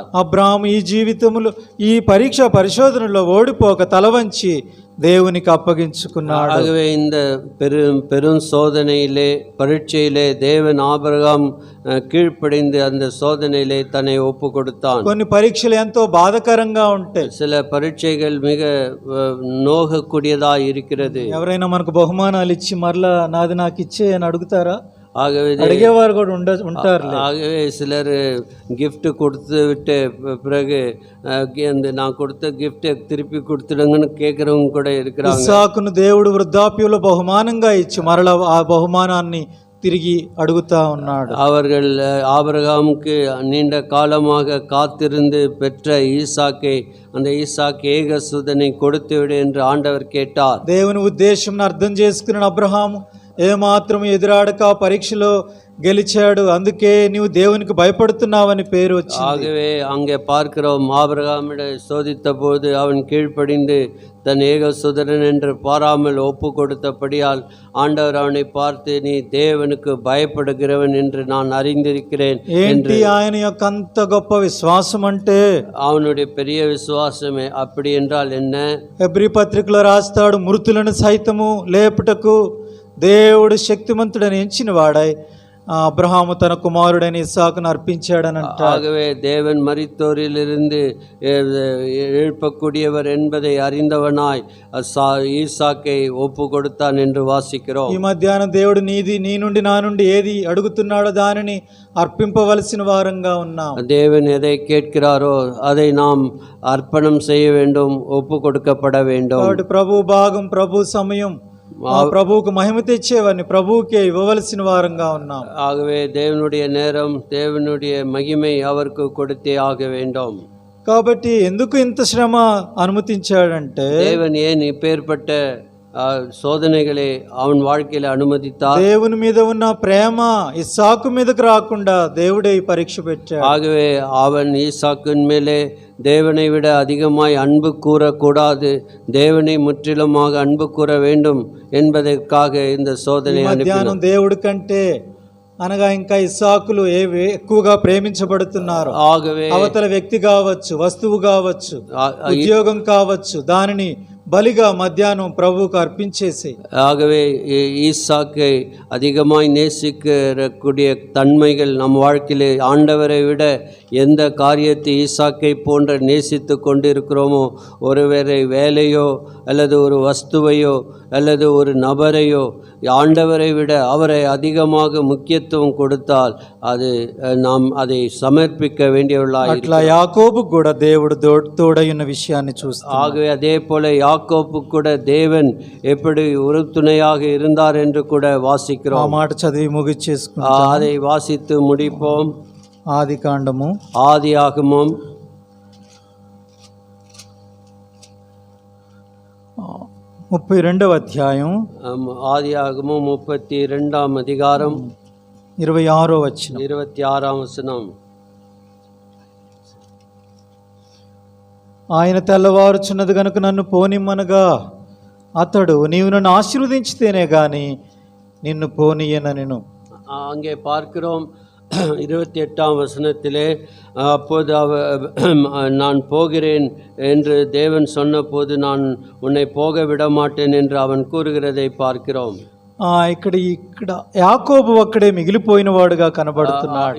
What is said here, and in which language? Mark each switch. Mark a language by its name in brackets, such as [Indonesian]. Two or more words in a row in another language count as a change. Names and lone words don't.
[Telugu] అబ్రహాము ఈ జీవితంలో ఈ పరీక్ష పరిశోధనలో ఓడిపోక తలవంచి దేవునికి అప్పగించుకున్నాడు. [Tamil] ஆகவே இந்த பெரும் சோதனையிலே, பரீட்சையிலே தேவன் ஆபிரகாம் கீழ்ப்படிந்து அந்த சோதனையிலே தன்னை ஒப்பு கொடுத்தான். [Telugu] కొన్ని పరీక్షలు ఎంతో బాధకరంగా ఉంటాయి. [Tamil] சில பரீட்சைகள் மிக நோகக்கூடியதா இருக்கிறது. [Telugu] ఎవరైనా మనకు బహుమానాలు ఇచ్చి మరలా నాది నాకు ఇచ్చే అని అడుగుతారా? [Tamil] ஆகவே [Telugu] అడిగేవారు కూడా ఉంటారు. [Tamil] ஆகவே சிலர் gift கொடுத்து விட்டு பிறகு நான் கொடுத்த கிஃப்டை திருப்பி கொடுத்துடுங்கன்னு கேட்குறவங்க கூட இருக்கிறாங்க. [Telugu] ఇస్సాకును దేవుడు వృద్ధాప్యంలో బహుమానంగా ఇచ్చి మరలా ఆ బహుమానాన్ని తిరిగి అడుగుతా ఉన్నాడు. [Tamil] அவர்கள் ஆபிரகாமுக்கு நீண்ட காலமாக காத்திருந்து பெற்ற ஈசாக்கை, அந்த ஈசாக்கு ஏகசுதனை கொடுத்து விடு என்று ஆண்டவர் கேட்டார். [Telugu] దేవుని ఉద్దేశం అర్థం చేసుకున్న అబ్రహాము ఏమాత్రం ఎదురాడక పరీక్షలో గెలిచాడు. అందుకే నీవు దేవునికి భయపడుతున్నావని పేరు వచ్చింది. [Tamil] ஆகவே அங்கே பார்க்கிறோம், ஆபிரகாமிட சோதித்த போது அவன் கீழ்ப்படிந்து தன் ஏகசுதரன் என்று பாராமல் ஒப்பு கொடுத்தபடியால் ஆண்டவர் அவனை பார்த்து, நீ தேவனுக்கு பயப்படுகிறவன் என்று நான் அறிந்திருக்கிறேன். [Telugu] ఏంటి ఆయన యొక్క అంత గొప్ప విశ్వాసం అంటే? [Tamil] அவனுடைய பெரிய விசுவாசமே. அப்படி என்றால் என்ன? [Telugu] హెబ్రీ పత్రికలో రాస్తాడు, మృతులను సైతము లేపుటకు దేవుడు శక్తిమంతుడని ఎంచిన వాడై అబ్రహాము తన కుమారుడైన ఇస్సాకును అర్పించాడని అంటాడు. [Tamil] ஆகவே தேவன் மரித்தோரிலிருந்து எழுப்பக்கூடியவர் என்பதை அறிந்தவனாய் ஈசாக்கை ஒப்பு கொடுத்தான் என்று வாசிக்கிறோம். [Telugu] ఈ మధ్యాహ్నం దేవుడు నీ నుండి నా నుండి ఏది అడుగుతున్నాడో దానిని అర్పింపవలసిన వారంగా ఉన్నాం. [Tamil] தேவன் எதை கேட்கிறாரோ அதை நாம் அர்ப்பணம் செய்ய வேண்டும், ஒப்பு கொடுக்கப்பட வேண்டும். [Telugu] కాబట్టి ప్రభు భాగం, ప్రభు సమయం, ప్రభువుకు మహిమ తెచ్చేవారిని ప్రభువుకే ఇవ్వవలసిన వారంగా ఉన్నాం. [Tamil] ஆகவே தேவனுடைய நேரம், தேவனுடைய மகிமை அவருக்கு கொடுத்தே ஆக வேண்டும். [Telugu] కాబట్టి ఎందుకు ఇంత శ్రమ అనుమతించాడంటే, [Tamil] தேவன் ஏன் இப்பேற்பட்ட சோதனைகளை அவன் வாழ்க்கையில அனுமதித்தார்? [Telugu] దేవుని మీద ఉన్న ప్రేమ ఇస్సాకు మీదకు రాకుండా దేవుడే ఈ పరీక్ష పెట్టాడు. [Tamil] ஆகவே அவன் ஈசாக்கின் மேலே தேவனை விட அதிகமாய் அன்பு கூறக்கூடாது, தேவனை முற்றிலுமாக அன்பு கூற வேண்டும் என்பதற்காக இந்த சோதனை [Telugu] మధ్యాహ్నం దేవుడి కంటే అనగా ఇంకా ఇస్సాకులు ఎక్కువగా ప్రేమించబడుతున్నారు. [Tamil] ஆகவே [Telugu] అవతల వ్యక్తి కావచ్చు, వస్తువు కావచ్చు, ఉద్యోగం కావచ్చు, దానిని బలిగా మధ్యాహ్నం ప్రభువుకు అర్పించేసి. [Tamil] ஆகவே ஈசாக்கை அதிகமாய் நேசிக்கக்கூடிய தன்மைகள் நம் வாழ்க்கையிலே ஆண்டவரை விட எந்த காரியத்தை ஈசாக்கை போன்ற நேசித்து கொண்டிருக்கிறோமோ, ஒருவரை வேலையோ அல்லது ஒரு வஸ்துவையோ அல்லது ஒரு நபரையோ ஆண்டவரை விட அவரை அதிகமாக முக்கியத்துவம் கொடுத்தால் அது நாம் அதை சமர்ப்பிக்க வேண்டியவர்களாக [Telugu] అట్లా యాకోబు కూడా దేవుడు తోడైన విషయాన్ని చూస్తాం. [Tamil] ஆகவே அதே போல யாக்கோபு கூட தேவன் எப்படி உறுதுணையாக இருந்தார் என்று கூட வாசிக்கிறோம். [Telugu] ఆ మాట చదివి ముగిచేసుకుంటాం. [Tamil] அதை வாசித்து முடிப்போம். [Telugu] ఆదికాండము [Tamil] ஆதியாகமம் [Telugu] 32వ అధ్యాయం [Tamil] ஆதியாகமம் 32ஆம் அதிகாரம் [Telugu] 26వ వచనం [Tamil] 26ஆம் வசனம். [Telugu] ఆయన తెల్లవారుచున్నది గనుక నన్ను పోనిమ్మనగా అతడు నీవు నన్ను ఆశీర్వదించితేనే గాని నిన్ను పోనీయనెను. [Tamil] அங்கே பார்க்கிறோம் 28ஆம் வசனத்திலே, அப்போது நான் போகிறேன் என்று தேவன் சொன்னபோது நான் உன்னை போக விட மாட்டேன் என்று அவன் கூறுகிறதை பார்க்கிறோம். [Telugu] ఇక్కడ యాకోబు ఒక్కడే మిగిలిపోయిన వాడుగా కనబడుతున్నాడు.